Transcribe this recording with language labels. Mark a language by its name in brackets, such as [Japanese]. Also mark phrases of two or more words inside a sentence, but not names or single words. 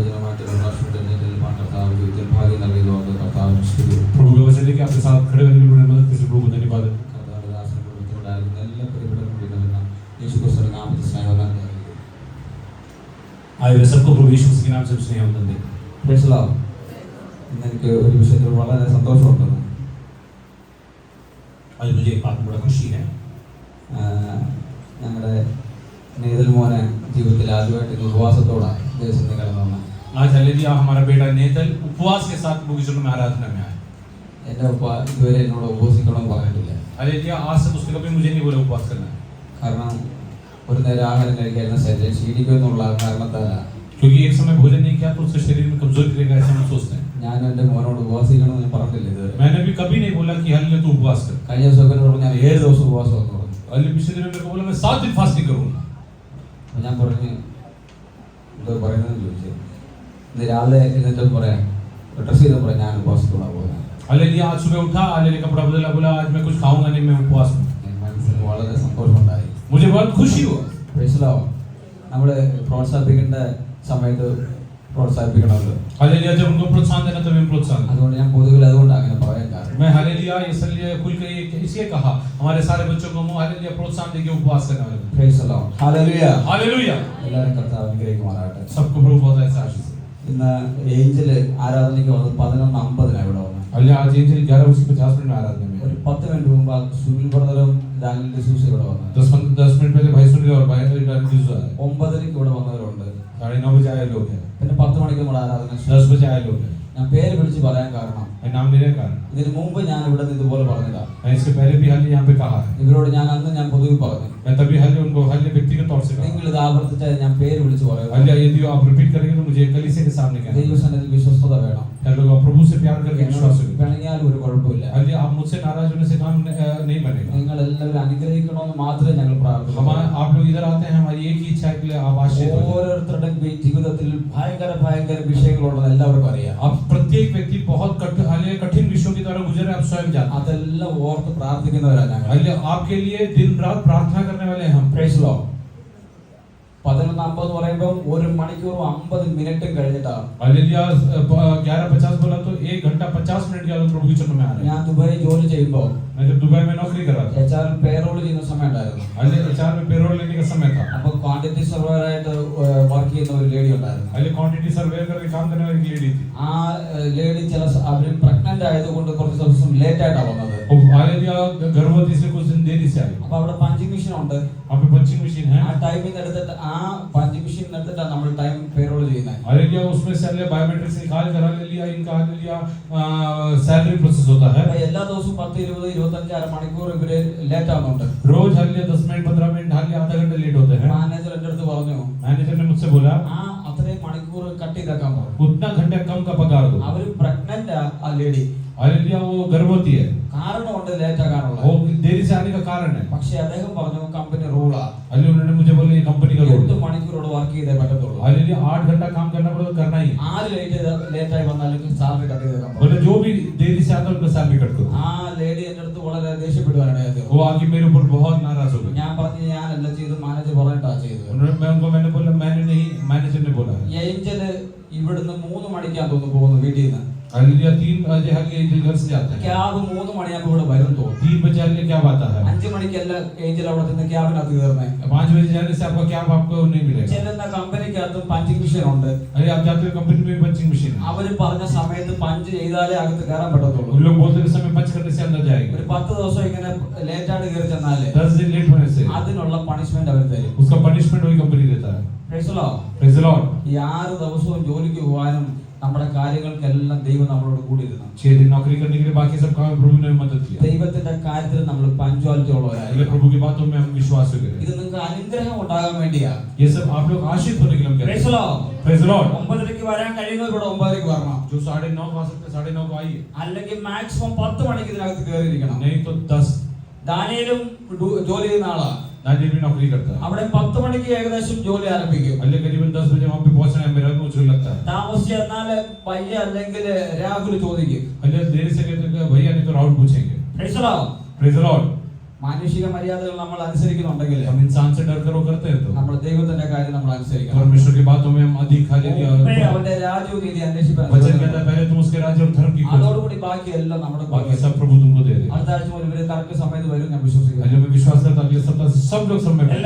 [Hindi] प्रभु के वचन लेके आपके साथ खड़े होने के लिए मदद करने प्रभु को धन्यवाद देता हूँ। आइए सबको प्रभु यीशु मसीह के नाम से स्नेह वंदन दें। [English] Praise the Lord. [Malayalam] എനിക്ക് ഒരു വിഷയത്തിൽ വളരെ സന്തോഷമുണ്ട്. [Hindi] आज मुझे एक बात में बड़ा खुशी है। [Malayalam] ഞങ്ങളുടെ നെയ്തൽ മോനെ ജീവിതത്തിൽ ആദ്യമായിട്ട് ഉപവാസത്തോടാണ് ദേശത്ത് കടന്നു വന്നത്. [Hindi] आज हालेलुया हमारा बेटा नेतल उपवास के साथ प्रभु यीशु में आराधना में आया। [Malayalam] എൻ്റെ ഉപ്പ ഇതുവരെ എന്നോട് ഉപവസിക്കണമെന്ന് പറഞ്ഞിട്ടില്ല. [Hindi] हालेलुया आज तक उसने कभी मुझे नहीं बोला उपवास करना है। [Malayalam] കാരണം ഒരു നേരം ആഹാരം കഴിക്കാനുള്ള ശരീരം ക്ഷീണിക്കുമെന്നുള്ള കാരണത്താലാണ്. [Hindi] क्योंकि एक समय भोजन नहीं किया तो उसके शरीर में कमजोरी रहेगा ऐसा हम सोचते हैं। [Malayalam] ഞാൻ എൻ്റെ മോനോട് ഉപവാസിക്കണമെന്ന് ഞാൻ പറഞ്ഞില്ല ഇതുവരെ. [Hindi] मैंने भी कभी नहीं बोला कि हालेलुया तू उपवास कर। [Malayalam] കഴിഞ്ഞ ദിവസം ഞാൻ 7 ദിവസം ഉപവാസം വന്നു പറഞ്ഞു. [Hindi] हालेलुया पिछले दिन मेरे को बोला मैं 7 दिन फास्टिंग करूंगा। [Malayalam] ഞാൻ പറഞ്ഞു എന്തോ പറയുന്നതെന്ന് ചോദിച്ചു. ഇന്ന് രാവിലെ എന്നിട്ട് പറയാം ഡ്രസ് ചെയ്ത് പറയാം ഞാൻ ഉപവാസത്തോടാ പോകുന്നത്. [Hindi] हालेलुया आज सुबह उठा हालेलुया कपड़ा बदला बोला आज मैं कुछ खाऊंगा नहीं मैं उपवास हूं। [Malayalam] മനസ്സിൽ വളരെ സന്തോഷമുണ്ടായി. [Hindi] मुझे बहुत खुशी हुआ। [English] Praise the Lord. [Malayalam] നമ്മൾ പ്രോത്സാഹിപ്പിക്കേണ്ട സമയത്ത് പ്രോത്സാഹിപ്പിക്കണമല്ലോ. [Hindi] हालेलुया जब उनको प्रोत्साहन देना तभी प्रोत्साहन। [Malayalam] അതുകൊണ്ട് ഞാൻ പൊതുവിൽ അതുകൊണ്ട് അങ്ങനെ പറയാൻ കാരണം [Hindi] मैं हालेलुया इसलिए खुल के इसलिए कहा हमारे सारे बच्चों को हालेलुया प्रोत्साहन देके उपवास करने वाले। [English] Praise the Lord. ഹല്ലേലൂയ. [Hindi] हालेलुया [Malayalam] എല്ലാവരും കർത്താവ് അനുഗ്രഹിക്കുമാറാകട്ടെ. [Hindi] सबको प्रभु बहुत ऐसा आशीष दे। [Malayalam] ഇന്ന് ഏഞ്ചൽ ആരാധനയ്ക്ക് വന്നത് 11:50 ഇവിടെ വന്നത്. [Hindi] हालेलुया आज एंजल 11:50 में आराधना में। [Malayalam] ഒരു 10 മിനിറ്റ് മുമ്പ് സുനിൽ ബ്രദറും ഡാനിയൽ ഡിസൂസ ഇവിടെ വന്നത്. [Hindi] 10 मिनट पहले भाई सुनील और भाई डैनियल डिसूजा आए। [Malayalam] 9:30 ഇവിടെ വന്നവരുണ്ട്. [Hindi] 9:30 बजे आए लोग हैं। [Malayalam] പിന്നെ 10 മണിക്ക് നമ്മുടെ ആരാധന. [Hindi] 10 बजे आए लोग हैं। [Malayalam] ഞാൻ പേര് വിളിച്ച് പറയാൻ കാരണം [Hindi] नाम लेने का कारण [Malayalam] ഇതിനു മുമ്പ് ഞാൻ ഇവിടെ നിന്ന് ഇതുപോലെ പറഞ്ഞതാ. [Hindi] मैं इसके पहले भी हालेलुया यहाँ पे कहा है। [Malayalam] ഇവരോട് ഞാൻ അന്ന് പൊതുവെ പറഞ്ഞു. [Hindi] मैं तभी हालेलुया उनको हालेलुया व्यक्तिगत तौर से कहा। [Malayalam] നിങ്ങൾ ഇത് ആവർത്തിച്ചാൽ ഞാൻ പേര് വിളിച്ച് പറയും. [Hindi] हालेलुया यदि आप रिपीट करेंगे तो मुझे कलीसिया के सामने कहना। [Malayalam] ദൈവസന്നിധിയിൽ വിശ്വസ്തത വേണം. [Hindi] लोग प्रभु से प्यार करके विश्वास करें। [Malayalam] പിണങ്ങിയാൽ ഒരു കുഴപ്പമില്ല. [Hindi] हालेलुया आप मुझसे नाराज होने से काम नहीं बनेगा। [Malayalam] നിങ്ങൾ എല്ലാവരും അനുഗ്രഹിക്കണമെന്ന് മാത്രമേ ഞങ്ങൾ പ്രാർത്ഥിക്കുന്നു. [Hindi] आप लोग इधर आते हैं हमारी एक ही इच्छा है कि आप आशीष हो। [Malayalam] ഓരോരുത്തരുടെ ജീവിതത്തിൽ ഭയങ്കര വിഷയങ്ങളുണ്ടെന്ന് എല്ലാവർക്കും അറിയാം. [Hindi] अब प्रत्येक व्यक्ति बहुत कठिन विषयों की तरह गुजरे आप स्वयं जानते हैं। [Malayalam] അതെല്ലാം ഓർത്ത് പ്രാർത്ഥിക്കുന്നവരാണ് ഞങ്ങൾ. [Hindi] हालेलुया आपके लिए दिन रात प्रार्थना करने वाले हैं हम। [English] Praise the Lord. [Malayalam] 11:50 എന്ന് പറയുമ്പോൾ 1 മണിക്കൂർ 50 മിനിറ്റും കഴിഞ്ഞിട്ടാണ്. [Hindi] हालेलुया 11:50 बोला तो 1 घंटा 50 मिनट के बाद प्रभु के चरणों में आ रहे हैं। [Malayalam] ഞാൻ ദുബായിൽ ജോലി ചെയ്യുമ്പോൾ [Hindi] मैं जब दुबई में नौकरी कर रहा था [English] HR payroll [Malayalam] ചെയ്യുന്ന സമയം ഉണ്ടായിരുന്നു. [Hindi] हालेलुया HR में पेरोल लेने का समय था। [Malayalam] അപ്പോൾ [English] quantity surveyor [Malayalam] ആയിട്ട് വർക്ക് ചെയ്യുന്ന ഒരു ലേഡി ഉണ്ടായിരുന്നു. [Hindi] हालेलुया [English] quantity survey [Hindi] करके काम करने वाली लेडी थी। [Malayalam] ആ ലേഡി അവർ പ്രഗ്നന്റ് ആയതുകൊണ്ട് കുറച്ച് ദിവസം ലേറ്റ് ആയിട്ടാണ് വന്നത്. [Hindi] हालेलुया गर्भवती से कुछ दिन देरी से आई। [Malayalam] അപ്പോൾ അവിടെ [English] punching machine [Malayalam] ഉണ്ട്. [Hindi] वहाँ पे [English] punching machine [Hindi] है। [Malayalam] ആ ടൈമിംഗ് എടുത്തിട്ട് ആ [English] punching machine [Malayalam] എടുത്തിട്ടാണ് നമ്മൾ [English] time payroll [Malayalam] ചെയ്യുന്നത്. [Hindi] हालेलुया उसमें से हालेलुया बायोमेट्रिक्स निकाल कर हालेलुया इनका हालेलुया [English] salary process [Hindi] होता है। [Malayalam] അപ്പോൾ എല്ലാ ദിവസവും 10 20 25 അരമണിക്കൂർ ഇവര് ലേറ്റ് ആവുന്നുണ്ട്. [Hindi] रोज हालेलुया 10 मिनट 15 मिनट हालेलुया आधा घंटा लेट होते हैं। [Malayalam] മാനേജർ എൻ്റെ അടുത്ത് പറഞ്ഞു [Hindi] मैनेजर ने मुझसे बोला [Malayalam] ആ അത്രയും മണിക്കൂർ കട്ട് ചെയ്തേക്കാൻ പറഞ്ഞു. [Hindi] उतना घंटे कम का पगार दो। [Malayalam] അവർ പ്രഗ്നന്റ് ആ ലേഡി. [Hindi] हालेलुया वो गर्भवती है। [Malayalam] കാരണമുണ്ട് ലേറ്റ് ആകാനുള്ള. [Hindi] वो देरी से आने का कारण है। [Malayalam] പക്ഷേ അദ്ദേഹം പറഞ്ഞു കമ്പനി റൂളാ. [Hindi] हालेलुया उन्होंने मुझे बोला ये कंपनी का रूल [Malayalam] 8 മണിക്കൂറോട് വർക്ക് ചെയ്തേ പറ്റത്തുള്ളൂ. [Hindi] हालेलुया 8 घंटा काम करना पड़ेगा करना ही। [Malayalam] ആര് ലേറ്റ് ആയി വന്നാലും [English] salary cut [Malayalam] ചെയ്തേക്കാൻ പറഞ്ഞു. [Hindi] बोले जो भी देरी से आता है उनका [English] salary cut [Hindi] करो। [Malayalam] ആ ലേഡി എൻ്റെ അടുത്ത് വളരെ ദേഷ്യപ്പെടുവാനാണ്. [Hindi] वो आके मेरे ऊपर बहुत नाराज हो गए। [Malayalam] ഞാൻ പറഞ്ഞു ഞാനല്ല ചെയ്ത് മാനേജർ പറഞ്ഞിട്ടാ ചെയ്തത്. [Hindi] मैंने बोला मैंने नहीं मैनेजर ने बोला है। [Malayalam] ഏഞ്ചല് ഇവിടുന്ന് 3 മണിക്കാണ് തോന്നുന്നു പോകുന്നു വീട്ടിൽ നിന്ന്. [Hindi] हालेलुया 3 बजे हालेलुया घर से जाते हैं। [Malayalam] ക്യാബ് 3 മണിയാകുമ്പോൾ ഇവിടെ വരും തോന്നുന്നു. [Hindi] 3 बजे हालेलुया क्या आता है। [Malayalam] 5 മണിക്കല്ല ഏഞ്ചൽ അവിടെ നിന്ന് ക്യാബിനകത്ത് കയറുന്നത്. [Hindi] 5 बजे जाने से आपका कैब आपको नहीं मिलेगा। [Malayalam] ചെല്ലുന്ന കമ്പനിക്കകത്തും [English] punching machine [Malayalam] ഉണ്ട്. [Hindi] अरे आप जाते हो कंपनी में [English] punching machine [Hindi] है। [Malayalam] അവര് പറഞ്ഞ സമയത്ത് പഞ്ച് ചെയ്താലേ അകത്ത് കയറാൻ പറ്റത്തുള്ളൂ. [Hindi] उन लोग बोलते हैं समय पंच करने से अंदर जाएगा। [Malayalam] ഒരു 10 ദിവസം ഇങ്ങനെ ലേറ്റ് ആയിട്ട് കയറി ചെന്നാല് [Hindi] 10 दिन लेट होने से [Malayalam] അതിനുള്ള പണിഷ്മെന്റ് അവർ തരും. [Hindi] उसका पनिशमेंट वही कंपनी देता है। [English] Praise the Lord. Praise the Lord. [Malayalam] ഈ 6 ദിവസവും ജോലിക്ക് പോകാനും നമ്മുടെ കാര്യങ്ങൾക്കെല്ലാം ദൈവം നമ്മളോട് കൂടി ഇരുന്നു. [Hindi] 6 दिन नौकरी करने के लिए बाकी सब काम प्रभु ने मदद किया। [Malayalam] ദൈവത്തിന്റെ കാര്യത്തിൽ നമ്മൾ പഞ്ച്വാലിറ്റി ഉള്ളവരായിരിക്കും. [Hindi] अगर प्रभु की बातों में हम विश्वास करें [Malayalam] ഇത് നിങ്ങൾക്ക് അനുഗ്രഹം ഉണ്ടാകാൻ വേണ്ടിയാ. [Hindi] ये सब आप लोग आशीष होने के लिए हम कहते [English] Praise the Lord. हैं। Praise the Lord. [Malayalam] 9:30 വരാൻ കഴിയുന്നവർ ഇവിടെ 9:30 വരണം. [Hindi] जो 9:30 आ सकते 9:30 को आइए। [Malayalam] അല്ലെങ്കിൽ മാക്സിമം 10 മണിക്ക് ഇതിനകത്ത് കയറിയിരിക്കണം. [Hindi] नहीं तो 10। [Malayalam] ദാനിയേലും ജോലി ചെയ്യുന്ന ആളാ. [Hindi] दानियल भी नौकरी करता है। [Malayalam] അവിടെ 10 മണിക്ക് ഏകദേശം ജോലി ആരംഭിക്കും. [Hindi] अल्ले करीबन 10 बजे वहां पे पहुंचना है मेरा मुझे लगता है। [Malayalam] താമസിച്ച് എന്നാല് പയ്യ അല്ലെങ്കിൽ രാഹുൽ ചോദിക്കും [Hindi] अल्ले देरी से कहते हैं भैया नहीं तो राउंड पूछेंगे। [English] Praise the Lord. Praise the Lord. [Malayalam] മാനുഷിക മര്യാദകൾ നമ്മൾ അനുസരിക്കുന്നുണ്ടെങ്കിൽ [Hindi] हम इंसान से डर कर वो करते हैं तो [Malayalam] നമ്മൾ ദൈവത്തിന്റെ കാര്യം നമ്മൾ അനുസരിക്കണം. [Hindi] परमेश्वर की बातों में हम अधिक हालेलुया [Malayalam] അവന്റെ രാജ്യവും നീതി അന്വേഷിക്കാൻ [Hindi] वचन कहता है पहले तुम उसके राज्य और धर्म की खोज [Malayalam] അതോടുകൂടി ബാക്കിയെല്ലാം നമ്മുടെ [Hindi] बाकी सब प्रभु तुमको दे देगा. [Malayalam] അടുത്ത ആഴ്ച മുതൽ ഇവര് കറക്റ്റ് സമയത്ത് വരും ഞാൻ വിശ്വസിക്കുന്നു. [Hindi] जो मैं विश्वास करता हूं अगले सप्ताह से सब लोग समय पर